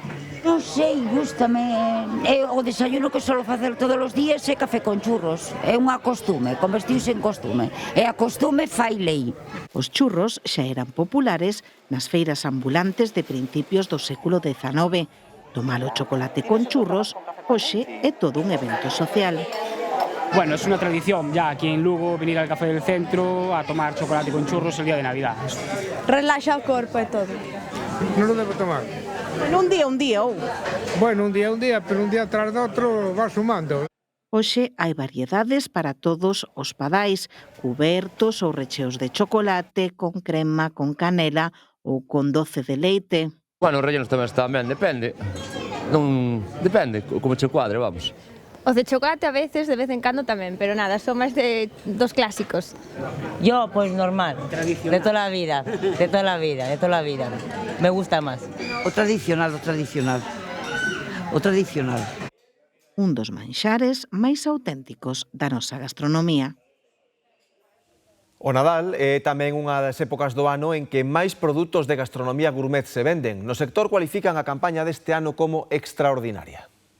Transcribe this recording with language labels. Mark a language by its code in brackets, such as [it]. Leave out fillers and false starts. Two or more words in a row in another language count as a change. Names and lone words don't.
[gl] Non sei, gústame, é o desayuno que solo facer todos os días é café con churros, é unha costume, convertiuse en costume, e a costume fai lei. Os churros xa eran populares nas feiras ambulantes de principios do século XIX. Tomar o chocolate con churros hoxe é todo un evento social. [es] Bueno, es una tradición ya aquí en Lugo venir al Café del Centro a tomar chocolate con churros el día de Navidad. [gl] Relaxa o corpo e todo. Non lo debo tomar. Un día, ou? Bueno, un día, pero un día tras de outro va sumando. Hoxe hai variedades para todos os padais, cubertos ou recheos de chocolate, con crema, con canela ou con doce de leite. Bueno, os rellenos tamén depende. Non depende como che cuadre, vamos. Os de chocolate a veces, de vez en cando tamén, pero nada, son máis dos clásicos. [es] Yo, pues normal, de toda la vida, de toda la vida. Me gusta más. [gl] O tradicional. Un dos manxares máis auténticos da nosa gastronomía. O Nadal é tamén unha das épocas do ano en que máis produtos de gastronomía gourmet se venden. No sector cualifican a campaña deste ano como extraordinaria.